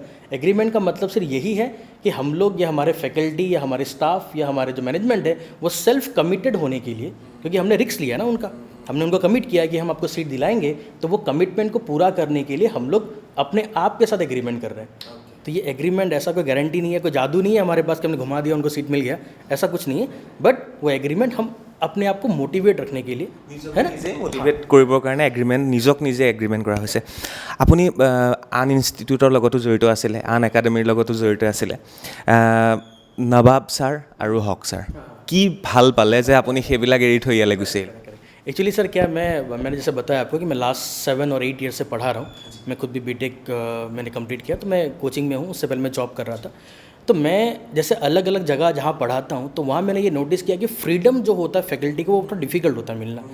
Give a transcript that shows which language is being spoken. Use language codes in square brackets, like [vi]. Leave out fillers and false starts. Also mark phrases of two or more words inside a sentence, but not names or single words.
[hi] एग्रीमेंट का मतलब सिर्फ यही है कि हम लोग या हमारे फैकल्टी या हमारे स्टाफ या हमारे जो मैनेजमेंट है वो सेल्फ कमिटेड होने के लिए, क्योंकि हमने रिस्क लिया ना उनका, हमने उनको कमिट किया कि हम आपको सीट दिलाएंगे, तो वो कमिटमेंट को पूरा करने के लिए हम लोग अपने आप के साथ एग्रीमेंट कर रहे हैं। तो ये एग्रीमेंट ऐसा कोई गारंटी नहीं है, कोई जादू नहीं है हमारे पास कि हमने घुमा दिया उनको सीट मिल गया, ऐसा कुछ नहीं है। बट वो एग्रीमेंट हम अपने आप को मोटिवेट रखने के लिए है ना, [as] নিজে মোটিভেট কৰিবৰ কাৰণে এগ্ৰিমেণ্ট নিজক নিজে এগ্ৰিমেণ্ট কৰা হৈছে। আপুনি আন ইনষ্টিটিউটৰ লগতো জড়িত আছিলে, আন একাডেমীৰ লগতো জড়িত আছিলে। নবাব ছাৰ আৰু হক ছাৰ কি ভাল পালে যে আপুনি সেইবিলাক এৰি থৈ ইয়ালৈ গুচি আহিলে? [hi] एक्चुअली सर क्या मैंने जैसे बताया आपको कि मैं लास्ट 7 और 8 ईयर से पढ़ा रहा हूँ। मैं खुद भी बीटेक मैंने कंप्लीट किया, तो मैं कोचिंग में हूँ, उससे पहले मैं जॉब कर रहा था। तो मैं जैसे अलग अलग जगह जहाँ पढ़ाता हूँ तो वहाँ मैंने ये नोटिस किया कि फ्रीडम जो होता है फैकल्टी को वो थोड़ा डिफ़िकल्ट होता है मिलना।